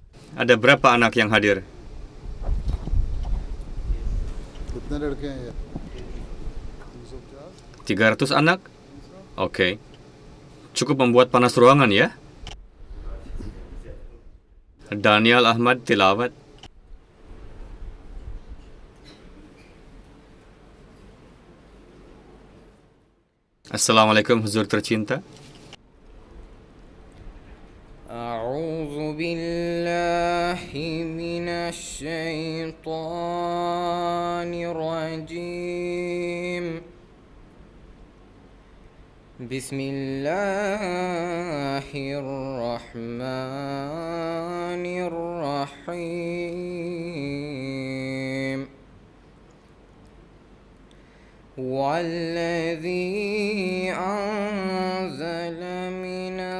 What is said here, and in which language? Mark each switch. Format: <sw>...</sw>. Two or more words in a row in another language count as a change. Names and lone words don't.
<id>Ada berapa anak yang hadir?</id> <hi>कितने लड़के हैं ये</hi> <id>300 anak? Oke. Cukup membuat panas ruangan ya? Daniel Ahmad tilawat. Assalamualaikum huzur tercinta.</id> <ar>أعوذ بالله من الشيطان الرجيم بسم الله الرحمن الرحيم والذي أنزل من</ar>